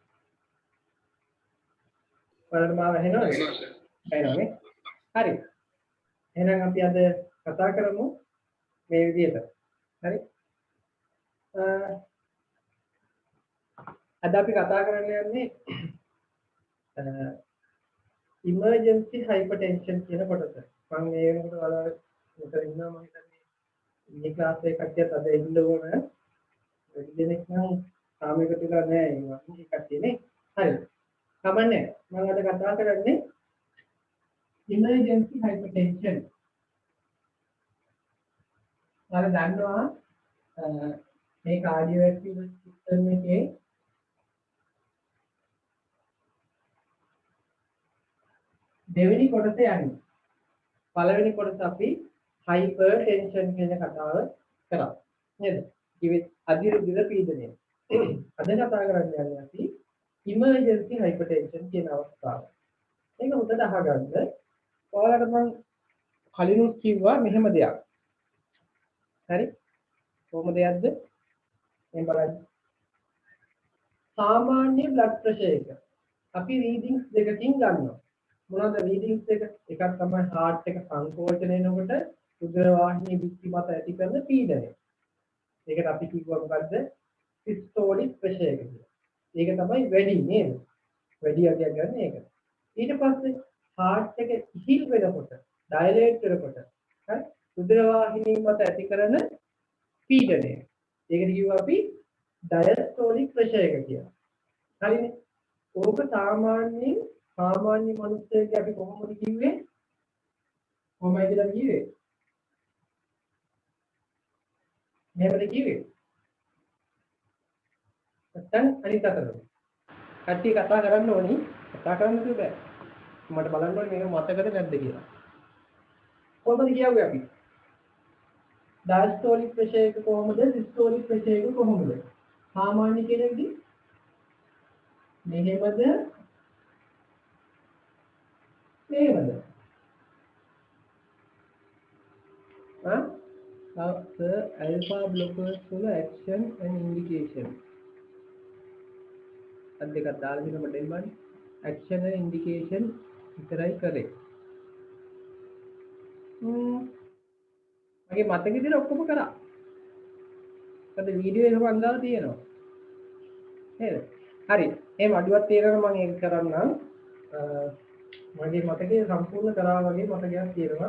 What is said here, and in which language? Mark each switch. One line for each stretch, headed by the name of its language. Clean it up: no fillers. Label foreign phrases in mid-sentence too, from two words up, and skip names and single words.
Sinhala: ඔයාලට මාව ඇහෙනවද? ඇහෙනවනේ. හරි. එහෙනම් අපි අද කතා කරමු මේ විදිහට. හරි. අද අපි කතා කරන්න යන්නේ
English: emergency hypertension
Sinhala: කියන කොටස. මම මේ වෙනකොට ඔයාලා මෙතන ඉන්නවා මම හිතන්නේ මේ ක්ලාස් එකේ කට්ටියත් අද ඉන්න ඕන. වැඩි දෙනෙක් නම් තාම එකතු වෙලා නැහැ මේ කට්ටියනේ. හරි. කමන්නේ. මම අද කතා කරන්නේ
English: emergency hypertension.
Sinhala: ඔයාලා දන්නවා මේ
English: cardiovascular system
Sinhala: එකේ දෙවෙනි කොටස යන්නේ. පළවෙනි කොටස අපි hypertension කියන කතාව කරා. නේද? ඉතින් අධිරුධිර පීඩනය. අද කතා කරන්න යන්නේ අපි
English: emergency hypertension
Sinhala: කියන අවස්ථාව. මේක උඩට අහගන්න. ඔයාලට මම කලිනුත් කිව්වා මෙහෙම දෙයක්. හරි? කොහොමද යද්ද? මේ බලන්න. සාමාන්‍ය
English: blood pressure
Sinhala: එක අපි රීඩින්ග්ස් දෙකකින් ගන්නවා. මොනවද රීඩින්ග්ස් දෙක? එකක් තමයි heart එක සංකෝචනය වෙනකොට රුධිර වාහිනිය පිටි මත ඇති කරන පීඩනය. ඒකට අපි කිව්වා මොකද්ද?
English: systolic pressure
Sinhala: එක කියලා. ඒක තමයි වැඩි නේද? වැඩි අගයක් ගන්න ඒක. ඊට පස්සේ heart එක ඉහිල් වෙනකොට, dilate වෙනකොට, හරි? රුධිර වාහිනිය මත ඇති කරන පීඩනය. ඒකට කිව්වා අපි
English: diastolic pressure
Sinhala: එක කියලා. හරිනේ? ඕක සාමාන්‍ය මිනිස්සෙක්ගේ අපි කොහොමද කිව්වේ? කොහොමද කියලා කිව්වේ? මෙහෙමද කිව්වේ? නැත්නම් අනිත් අතට. කට්ටිය කතා කරන්න ඕනි. කතා කරන්න බෑ. මට බලන්න ඕනේ මේක මතකද නැද්ද කියලා. කොහොමද කියුවේ අපි?
English: diastolic pressure
Sinhala: එක කොහොමද?
English: systolic pressure
Sinhala: එක කොහොමද? සාමාන්‍ය කෙනෙක්ගේ මෙහෙමද? මෙහෙමද?
English: the alpha blockers full action and indication.
Sinhala: අද දෙකක් දාලා දෙන්න මට එන්න
English: action and indication
Sinhala: විතරයි කරේ. මගේ මතකෙ විදිහට ඔක්කොම කරා. අද වීඩියෝ එක මම දාලා තියෙනවා. නේද? හරි. එහෙම අඩුවක් තියෙනවා මම ඒක කරන්නම්. මගේ මතකයේ සම්පූර්ණ කරා වගේ මතකයක් තියෙනවා.